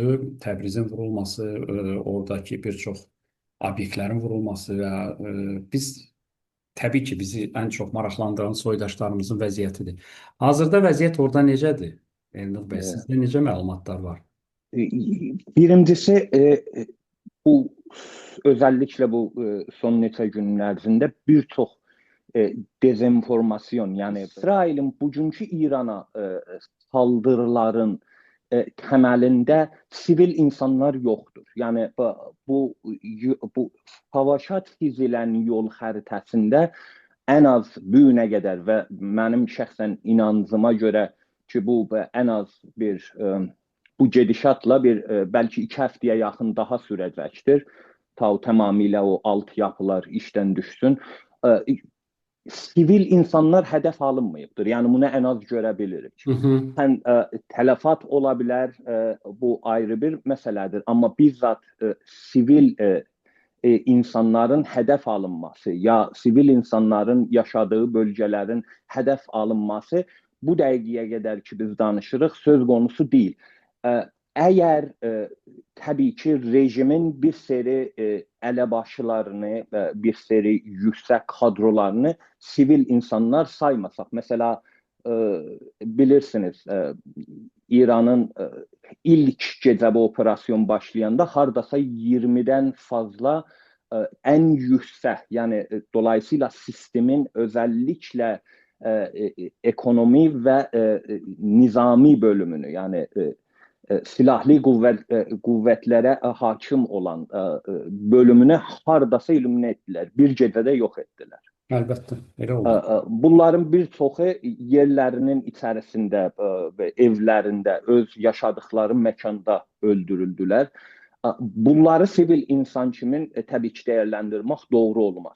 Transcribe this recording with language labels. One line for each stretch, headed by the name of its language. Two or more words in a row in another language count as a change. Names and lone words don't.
Azerbaijani: Təbrizin vurulması, oradakı bir çox obyektlərin vurulması və biz təbii ki, bizi ən çox maraqlandıran soydaşlarımızın vəziyyətidir. Hazırda vəziyyət orada necədir? Elnur bəy, sizdə necə məlumatlar var? Birincisi, bu özellikle bu son neçə günün ərzində bir çox dezenformasyon,
Turkish: yani İsrail'in bugünkü İran'a saldırıların temelinde sivil insanlar yoktur. Yani bu savaşa çizilen yol
Azerbaijani: xəritəsində en az bu günə qədər və mənim şəxsən inancıma görə ki, bu en az bir bu gedişatla bir belki 2 həftəyə yaxın daha sürəcəkdir. Ta tamamilə o altyapılar işdən düşsün. Sivil insanlar hədəf alınmayıbdır. Yəni bunu en az görə bilirik. Həm tələfat ola bilər, bu ayrı bir məsələdir. Amma bizzat sivil insanların hədəf alınması ya sivil insanların yaşadığı bölgələrin hədəf alınması bu dəqiqəyə qədər ki biz danışırıq
Turkish: söz konusu değil. Eğer tabii ki rejimin bir seri elebaşılarını, bir seri yüksek kadrolarını sivil insanlar saymasak.
Azerbaijani: Mesela bilirsiniz İran'ın ilk gecə bu operasyon başlayanda hardasa
Turkish: 20'den fazla en yüksek, yani dolayısıyla sistemin özellikle ekonomi ve nizami bölümünü, yani
Azerbaijani: silahlı qüvvətlərə hakim olan bölümünü hardasa illümine etdilər. Bir gecədə yox etdilər. Əlbəttə, elə oldu. Bunların bir çoxu yerlərinin içərisində, evlərində, öz yaşadıkları məkanda öldürüldülər. Bunları sivil insan kimi təbii ki dəyərləndirmək doğru olmaz.